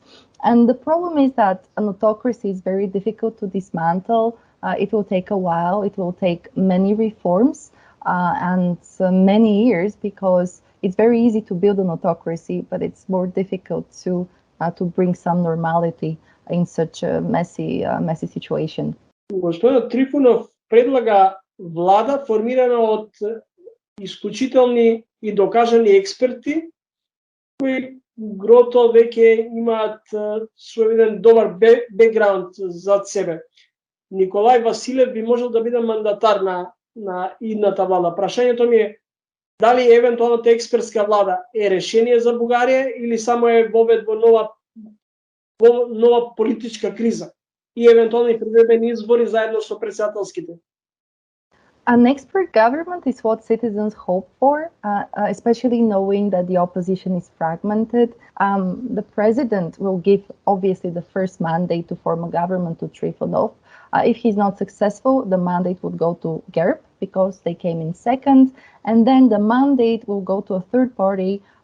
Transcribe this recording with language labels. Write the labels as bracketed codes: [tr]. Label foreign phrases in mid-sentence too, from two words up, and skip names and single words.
[en] And the problem is that an autocracy is very difficult to dismantle. It will take a while. It will take many reforms and many years because it's very easy to build an autocracy, but it's more difficult to bring some normality in such a messy situation. [mk] Господин Трифунов предлага влада формирана од исклучителни и докажани експерти кои грото веќе имаат свој добар бекграунд зад себе. Николај Василев би можел да биде мандатар на идната влада. Прашањето ми е дали евентуалната експертска влада е решение за Бугарија или само е вовед во нова политичка криза и евентуални привредени избори заедно со председателските. [en] An expert government is what citizens hope for, especially knowing that the opposition is fragmented. The president will give, obviously, the first mandate to form a government to Trifonov. If he's not successful, the mandate would go to GERB because they came in second, and then the mandate will go to a third party.